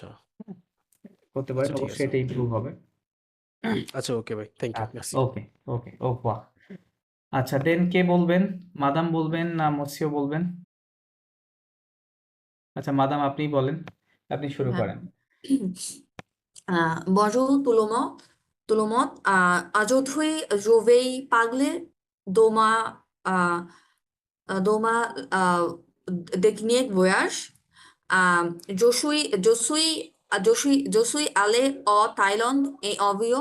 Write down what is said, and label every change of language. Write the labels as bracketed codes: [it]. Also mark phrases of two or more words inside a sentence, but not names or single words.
[bn] করতে পারেন, আচ্ছা ঠিক অবশ্যই আছে এটা ইমপ্রুভ হবে। আচ্ছা ওকে ভাই [en] thank you [bn] আচ্ছা, [fr] মেরসি [bn] ওকে ওকে, ও বাহ। আচ্ছা, দেন কে বলবেন, মাদাম বলবেন না মসিও বলবেন? আচ্ছা মাদাম আপনিই বলেন, আপনি শুরু হ্যাঁ করেন। [fr] Bonjour tout le monde. Tout le monde. Aujourd'hui, je vais parler de euh, de ma dernier voyage. Je suis allé au Thaïlande et en avion.